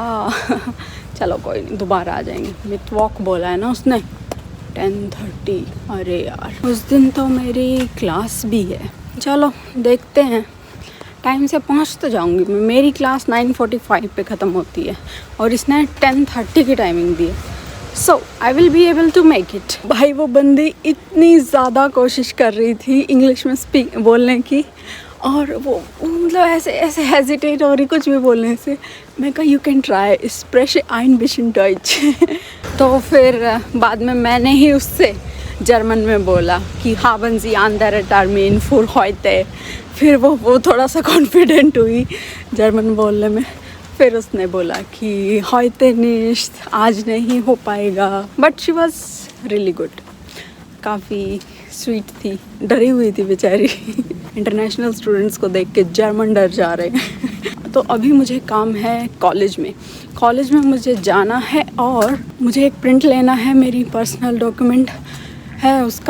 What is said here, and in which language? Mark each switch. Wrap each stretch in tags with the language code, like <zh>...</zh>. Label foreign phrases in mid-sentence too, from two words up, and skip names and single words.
<hi>चलो कोई नहीं, दोबारा आ जाएंगे। मिड वॉक बोला है ना उसने 10:30। अरे यार, उस दिन तो मेरी क्लास भी है। चलो देखते हैं, टाइम से पहुंच तो जाऊंगी मैं। मेरी क्लास 9:45 पे ख़त्म होती है और इसने 10:30 की टाइमिंग दी है।</hi> <en>so I will be able to make it.</en> <hi>भाई वो बंदी इतनी ज़्यादा कोशिश कर रही थी इंग्लिश में बोलने की, और वो मतलब ऐसे हेजिटेट हो रही कुछ भी बोलने से। मैं कहा</hi> <en>you can try</en> <de>sprech ein bisschen Deutsch.</de> <hi>तो फिर बाद में मैंने ही उससे जर्मन में बोला कि</hi> <de>haben Sie andere Termin für heute।</de> <hi>फिर वो थोड़ा सा कॉन्फिडेंट हुई जर्मन बोलने में। फिर उसने बोला कि</hi> <de>heute nicht,</de> <hi>आज नहीं हो पाएगा।</hi> <en>but she was really good,</en> <hi>काफ़ी स्वीट थी, डरी हुई थी बेचारी।</hi> <en>international students</en> <hi>को देख के जर्मन डर जा रहे हैं। तो अभी मुझे काम है कॉलेज में मुझे जाना है और मुझे एक प्रिंट लेना है, मेरी</hi> <en>personal document</en> <hi>है उसका।</hi>